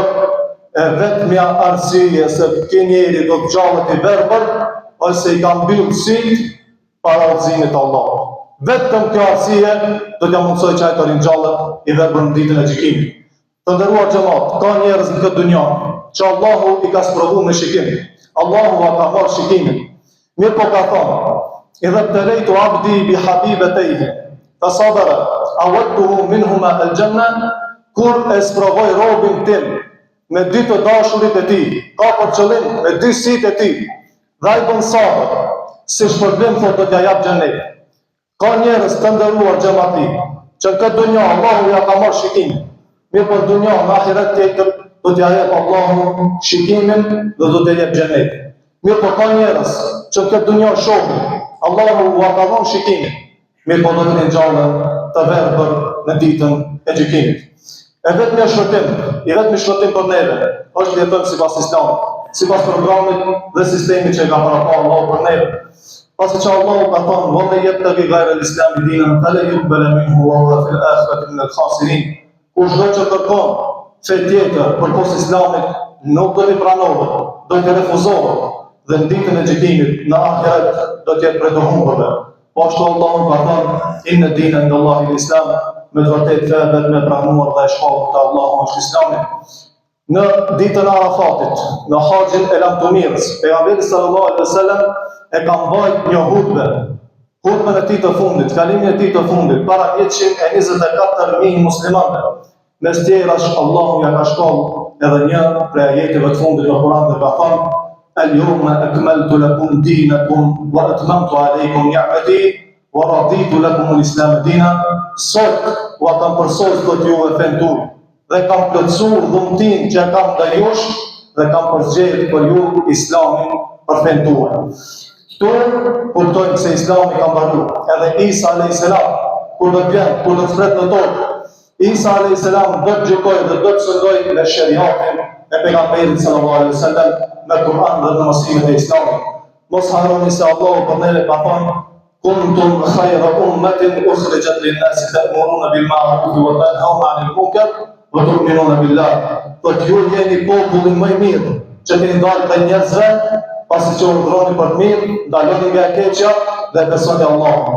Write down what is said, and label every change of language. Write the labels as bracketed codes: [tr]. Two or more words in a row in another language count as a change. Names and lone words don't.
[sq] E vetmja arsye se ky njeri do të gjallet i verbër, është se i ka mbyllë syt para udhëzimit të Allahut. Vetëm kjo arsye do t'ja mundsoj që ai të ringjallet i verbër në ditën e gjykimit. Të nderuar xhamat, ka njerëz në këtë dunjë që Allahu i ka sprovuar me shikim. Allahu ka marrë shikimin. Mirë po ka thonë: [ar] "إذا ابتليت عبدي بحبيبتيه فصبر عوضته منهما الجنة." [sq] Kur e sprovoj robin tim me dy të dashurit e tij, ka për qëllim me dy sit e tij, dhe ai bën sabër, si shpërblim thotë do t'ja jap xhenet. Ka njerëz të nderuar xhamati, që në këtë dunjë Allahu ja ka marrë shikimin. Mirë për dunjë, në ahiret tjetër do t'ja jep Allahu shikimin dhe do t'ja jep xhenet. Mirë po ka njerëz që në këtë dunjë shohin, Allahu ja ka dhënë shikimin. Mirë po do të ringjallen të verbër në ditën e gjykimit. E vetëmi shpëtim për neve është të jetojmë sipas Islamit, sipas programit dhe sistemit që e ka paraqur Allahu për neve. Pasi që Allahu ka thonë: [ar] "ومن يبتغ غير الإسلام دينا فلن يقبل منه وهو في الآخرة من الخاسرين." [sq] Kush do që kërkon fe tjetër përpos Islamit, nuk do t'i pranohet, do t'i refuzohet, dhe në ditën e gjykimit në ahiret do të jetë prej të humbërve. Po ashtu Allahu ka thonë: [ar] "إن الدين عند الله الإسلام." [sq] Me të vërtet febet me pranuar dhe shkallët të Allahu është Islami. Në ditën e Arafatit, në haxhin e lamtumirës, pejgamberi [ar] صلى الله عليه وسلم [sq] e ka mbajt një hutbën e tij të fundit, fjalimin e tij të fundit para 124.000 muslimanëve. Mes tjerash Allahu ja ka shkallë edhe një prej ajeteve të fundit të Kuranit dhe ka thënë: [ar] "اليوم أكملت لكم دينكم وأتممت عليكم نعمتي ورضيت لكم الإسلام دينا." [sq] Sot u kam përsosur këtë juve fen tuaj dhe kam plotësuar dhuntin që kam ndaj jush dhe kam përzgjedhur për ju Islamin për fen tuaj. Këtu kuptojmë se Islami ka mbaruar. Edhe Isa a.s. kur do të vjen, kur do të flet në tokë, Isa a.s. do të gjykojë dhe do të shëndojë me shariatin e pejgamberit [ar] صلى الله عليه وسلم, [sq] me Kur'an dhe në mësimet e Islamit. Mos harroni se Allahu për neve ka thënë: [ar] "كنتم خير أمة أخرجت للناس تأمرون بالمعروف وتنهون عن المنكر وتؤمنون بالله." [sq] Po ju jeni popullin më i mirë që keni dalë prej njerëzve, pasi që urdhroni për të mirë, ndaloni nga e keqja dhe besoni Allahun.